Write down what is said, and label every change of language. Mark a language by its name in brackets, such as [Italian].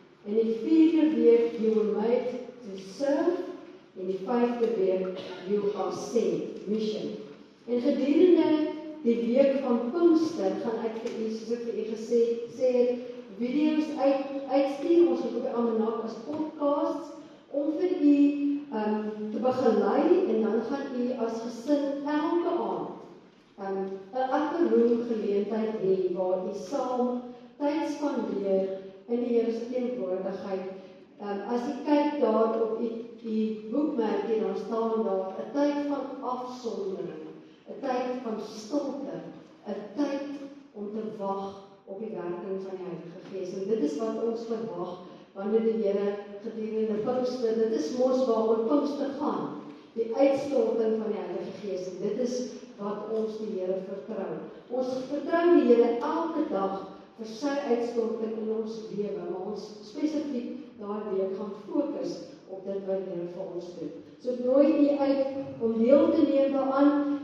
[Afrikaans] En die vierde week, [English] you were made to serve. [Afrikaans] En die 5de week, [English] you are sent, mission. [Afrikaans] En gedurende die week van Pinkster gaan ek vir u, soos ek vir u gesê het, video's uitstuur, ons het op die almanak as podcasts, om vir u te begelei, en dan gaan u as gesin elke aand 'n [English] upper room [Afrikaans] geleentheid hê, waar u saam tyd spandeer in die Here se teenwoordigheid. As u kyk daar op die boekmerkie, dan staan daar 'n tyd van afsondering, 'n tyd van stilte, 'n tyd om te wag op die werking van die Heilige Gees. En dit is wat ons verwag wanneer die Here gedurende Pinkster, dit is mos waaroor Pinkster gaan, die uitstorting van die Heilige Gees. En dit is wat ons die Here vertrou. Ons vertrou die Here elke dag vir sy uitstorting in ons lewe, maar ons spesifiek daardie week gaan fokus op dit wat die Here vir ons doen. So ek nooi u uit om deel te neem daaraan.